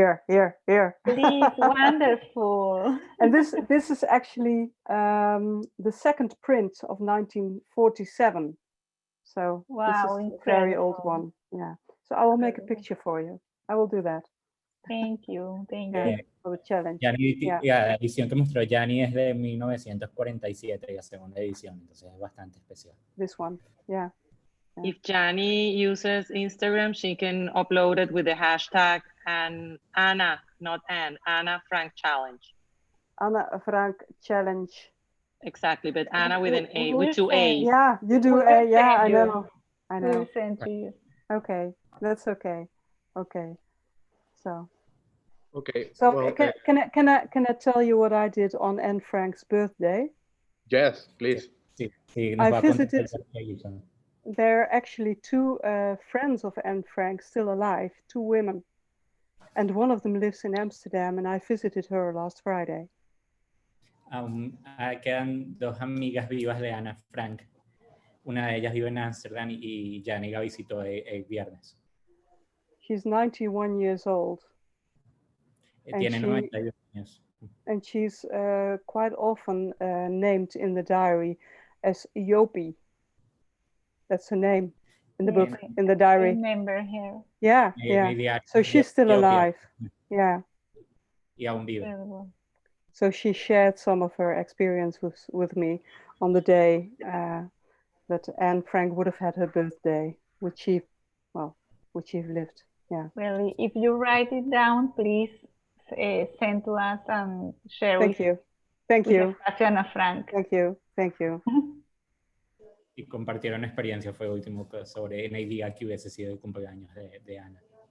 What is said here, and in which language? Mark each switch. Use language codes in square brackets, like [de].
[en] Here. Please, wonderful. And this is actually the second print of 1947. So wow, this is a very old one. Yeah. So I will make a picture for you. I will do that. Thank you. For the challenge. [es] La edición que mostró Janny es de 1947, la segunda edición, entonces es bastante especial. [en] This one, yeah. If Janny uses Instagram, she can upload it with the hashtag and Anna, not Anne, Ana Frank Challenge. Ana Frank Challenge. Exactly, but Anna with an A, with two A's. Yeah, you do A. Yeah, I know. We'll send to you. Okay. That's okay. Okay. So. Okay. So well, can I tell you what I did on Anne Frank's birthday? yes, please. [es] Sí, sí, nos [en] I [es] va a contar [en] visited. [es] el birthday. [en] There are actually two friends of Anne Frank still alive, two women, and one of them lives in Amsterdam, and I visited her last Friday. [es] Quedan dos amigas vivas de Ana Frank. Una de ellas vive en Amsterdam y Janny la visitó el viernes. [en] She's 91 years old. [es] Tiene 91 años. [en] And she's quite often named in the diary as Yopi. That's her name in the book, in the diary. I remember her. Yeah, yeah. So she's still alive. Yeah. [es] Y aún vive. [en] So she shared some of her experience with me on the day that Anne Frank would have had her birthday, which she lived. Yeah. Well, if you write it down, please send to us and share Thank you. Thank you. Ana Frank. Thank you. Thank you. [es] Y compartieron experiencia, fue último sobre el día que hubiese sido el cumpleaños de Ana.